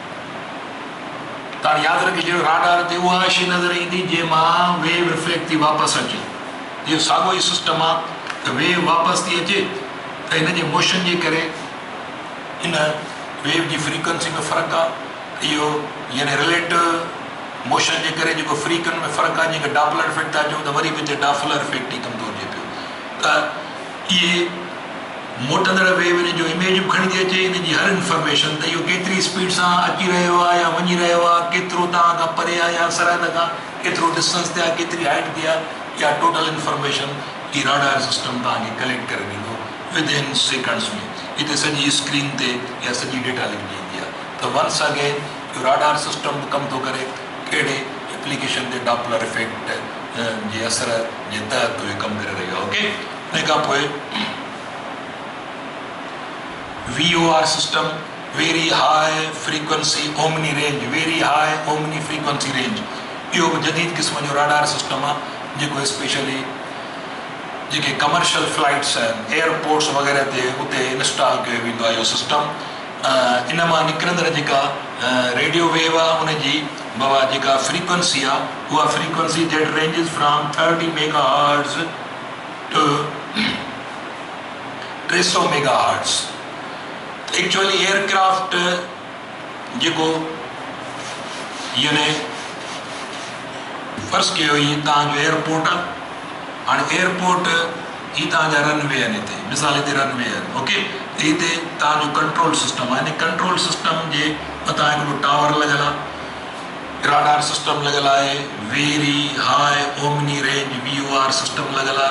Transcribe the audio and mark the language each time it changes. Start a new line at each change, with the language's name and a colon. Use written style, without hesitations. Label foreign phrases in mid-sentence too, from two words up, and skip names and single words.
Sindhi: त हाणे यादि रखी छॾियो राडार ते उहा शइ नज़र ईंदी जंहिंमां वेव रिफ्लेक्ट थी वापसि अचे इहो साॻियो ई सिस्टम आहे त वेव वापसि थी अचे त हिन जे मोशन जे करे इन वेव जी फ्रीक्वेंसी में फ़र्क़ु आहे इहो यानी
English: relative motion
Sindhi: जे करे जेको फ्रीक्वेंसी में फ़र्क़ु आहे जेके
English: Doppler effect
Sindhi: था चऊं त वरी बि हिते
English: Doppler effect
Sindhi: ई कमु थो अचे पियो त इहे मोटंदड़ वेव हिन जो इमेज बि खणी थी अचे हिन जी हर इंफॉर्मेशन त इहो केतिरी स्पीड सां अची रहियो आहे या वञी रहियो आहे केतिरो तव्हां खां परे आहे या सरहद खां केतिरो डिस्टेंस ते आहे केतिरी हाइट ते आहे इहा
English: total information
Sindhi: ही
English: radar system
Sindhi: तव्हांखे कलेक्ट करे ॾींदो
English: within seconds
Sindhi: में हिते सॼी स्क्रीन ते इहा सॼी डेटा लिखी ईंदी आहे त
English: once again
Sindhi: इहो
English: radar system
Sindhi: बि कमु थो करे कहिड़े एप्लीकेशन ते
English: Doppler effect
Sindhi: जे असर जे तहत उहे कमु करे रहियो आहे ओके इन खां पोइ
English: VOR system very high frequency omni range very high omni frequency range
Sindhi: इहो बि जदीद क़िस्म जो
English: radar system
Sindhi: आहे जेको स्पेशली जेके
English: commercial flights
Sindhi: आहिनि एयरपोर्ट्स वग़ैरह ते उते इंस्टॉल कयो वेंदो आहे इहो सिस्टम। इन मां निकिरंदड़ जेका रेडियो वेव आहे उनजी बाबा जेका फ्रीक्वेंसी आहे उहा
English: frequency that ranges from 30 megahertz to 300 megahertz. actually aircraft
Sindhi: जेको यानी फर्स्ट कयो ही तव्हांजो एयरपोर्ट आहे। हाणे एयरपोर्ट ही तव्हांजा रनवे आहिनि, हिते मिसाल हिते रनवे आहिनि, ओके। हिते तव्हांजो
English: control system
Sindhi: आहे। हिन
English: control system
Sindhi: जे मथां हिकिड़ो टावर लॻियल आहे,
English: radar system
Sindhi: लॻियल आहे,
English: very high omni range VOR system
Sindhi: लॻियल आहे।